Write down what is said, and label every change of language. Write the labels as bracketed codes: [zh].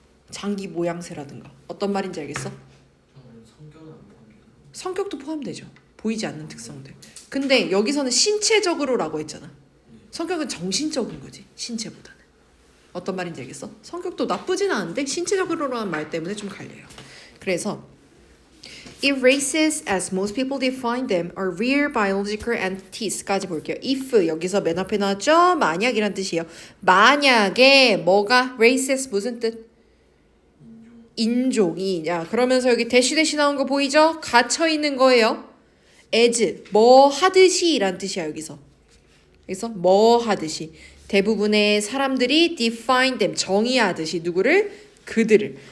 [ko] 장기 모양새라든가. 어떤 말인지 알겠어? 성격은 안 포함돼요. 성격도 포함되죠. 보이지 않는 특성들. 근데 여기서는 신체적으로라고 했잖아. 성격은 정신적인 거지. 신체보다는. 어떤 말인지 알겠어? 성격도 나쁘진 않은데 신체적으로라는 말 때문에 좀 갈려요. 그래서 [en] If races, as most people define them, are real biological entities [ko] 까지 볼게요. If 여기서 맨 앞에 나왔죠? 만약이란 뜻이에요. 만약에 뭐가 races 무슨 뜻? 인종이. 야, 그러면서 여기 대시 나온 거 보이죠? 갇혀 있는 거예요. as 뭐 하듯이 란 뜻이야 여기서. 그래서 뭐 하듯이 대부분의 사람들이 [en] define them [ko] 정의하듯이 누구를? 그들을.